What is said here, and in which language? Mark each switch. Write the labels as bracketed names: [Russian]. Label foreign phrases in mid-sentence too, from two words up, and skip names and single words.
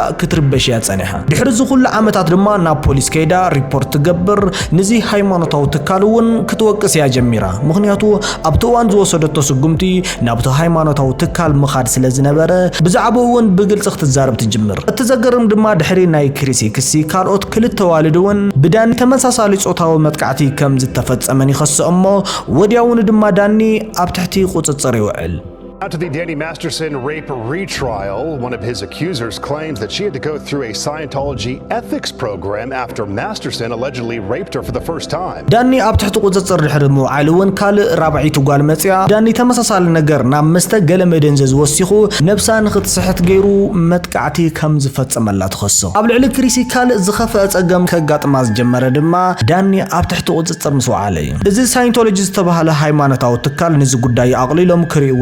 [Tigrinya] ክትርበሽ እያ ጸኒሓ ድሕሪ ዝኹሉ ዓመታት ድማ ናብ ፖሊስ ከይዳ ሪፖርት ትገብር ንዚ ሃይማኖታዊ ትካል እውን ክትወቅስ እያ ጀሚራ ምክንያቱ ኣብቲ እዋን ዝወሰደቶ ስጉምቲ ናብቲ ሃይማኖታዊ ትካል ምኻድ ስለዝነበረ ብዛዕባኡ እውን ብግልጽ ክትዛረብ ትጅምር እቲ ዘገርም ድማ ድሕሪ ናይ ክሪሲ ክሲ ካልኦት ክልተ ዋልድውን ብዳኒ ተመሳሳሊ ጾታዊ መጥቃዕቲ ከም ዝተፈጸመን ይኸስእ እሞ ወዲያውኑ ድማ ዳኒ ኣብ ትሕቲ ቁጽጽር ይውዕል [English] Now to the Danny Masterson rape retrial. One of his accusers claims that she had to go through a Scientology ethics program after Masterson allegedly raped her for the first time. [Tigrinya] ዳኒ ኣብ ትሕቲ ቁጽጽር ድሕሪ ምውዓልውን ካልእ ራብዒቱ ጓል መጽያ ዳኒ ተመሳሳሊ ነገር ናብ መስተ ገለ መደንዘዝ ወሲኹ ነብሳ ንኽትስሕት ገይሩ መጥቃዕቲ ከም ዝፈጸመላ ትኸሶ ኣብ ልዕሊ ክሪሲ ካልእ ዝኸፍአ ጸገም ከጋጥማ ዝጀመረ ድማ ዳኒ ኣብ ትሕቲ ቁጽጽር ምስ ወዓለ እዩ እዚ ሳይንቶሎጂ ዝተባሃለ ሃይማኖታዊ ትካል ነዚ ጉዳይ ኣቕሊሎም ክሪእዎ